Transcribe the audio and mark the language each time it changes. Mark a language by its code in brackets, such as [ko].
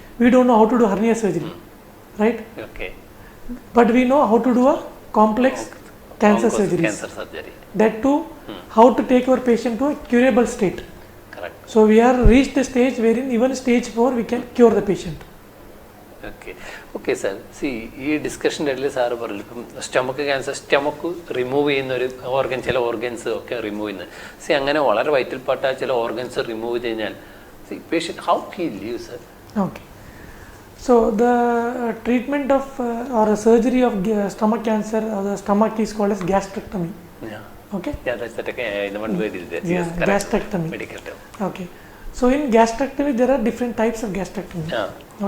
[en] We don't know how to do hernia surgery, right? Okay. But we know how to do a complex cancer surgeries. Cancer surgery. That too, how to take our patient to a curable state. Correct. So we are reached the stage wherein even stage 4 we can cure the patient. [ml] Okay okay sir. C ഈ ഡിസ്കഷൻ്റെ ഇടയിൽ sir പറഞ്ഞു ഇപ്പം stomach cancer, stomach remove ചെയ്യുന്ന ഒരു organ, ചില organs ഒക്കെ remove ചെയ്യുന്നത്. C അങ്ങനെ വളരെ വൈറ്റിൽപ്പെട്ട ചില ഓർഗൻസ് റിമൂവ് ചെയ്ത് കഴിഞ്ഞാൽ [en] See patient how he live sir? Okay. So the treatment of or a surgery of stomach cancer or the stomach is called as gastrectomy. Yeah. Okay. Yeah, that's the one word is there. Yeah, Yes, correct. gastrectomy. Medical term. Okay. So in gastrectomy there are different types of gastrectomy. Yeah.